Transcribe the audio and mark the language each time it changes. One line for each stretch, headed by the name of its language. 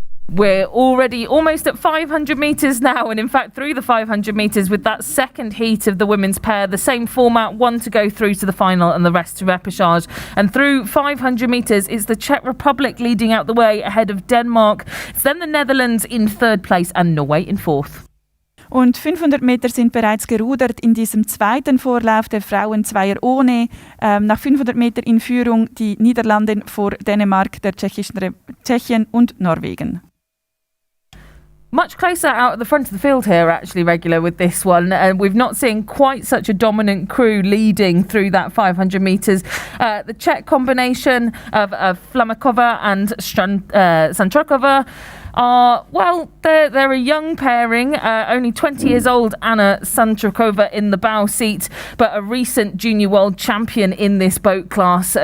English: We're already almost at 500 metres now, and in fact through the 500 metres with that second heat of the women's pair, the same format, one to go through to the final and the rest to repechage. And through 500 metres it's the Czech Republic leading out the way ahead of Denmark. It's then the Netherlands in third place and Norway in fourth.
German: Und 500 Meter sind bereits gerudert in diesem zweiten Vorlauf der Frauen Zweier ohne. Nach 500 Meter in Führung die Niederlande vor Dänemark, der Tschechien und Norwegen.
English: Much closer out at the front of the field here, actually, regular with this one. And we've not seen quite such a dominant crew leading through that 500 metres. The Czech combination of Flamakova and Sanchokova are, well, they're a young pairing, only 20 years old, Annetta Sanchokova in the bow seat, but a recent junior world champion in this boat class.